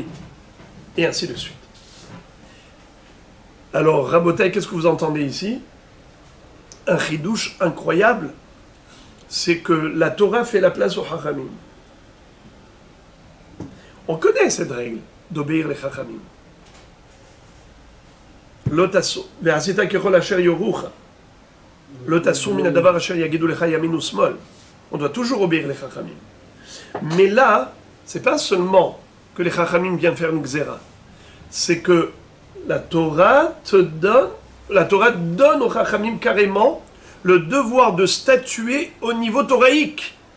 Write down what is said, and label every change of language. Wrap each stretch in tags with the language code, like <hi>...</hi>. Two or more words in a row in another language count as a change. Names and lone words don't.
<fr>Et ainsi de suite. Alors, Rabotai, qu'est-ce que vous entendez ici? Un chidouche incroyable, c'est que la Torah fait la place aux Chachamim. On connaît cette règle d'obéir les Chachamim.</fr> <he>לא תסור, ועשית ככל אשר יורוך. לא תסור מן הדבר אשר יגידו לך ימין ושמאל.</he> <fr>On doit toujours obéir les chachamim. Mais là, c'est pas seulement que les chachamim viennent faire une xéra, c'est que la Torah donne aux chachamim carrément le devoir de statuer au niveau toraïque.</fr>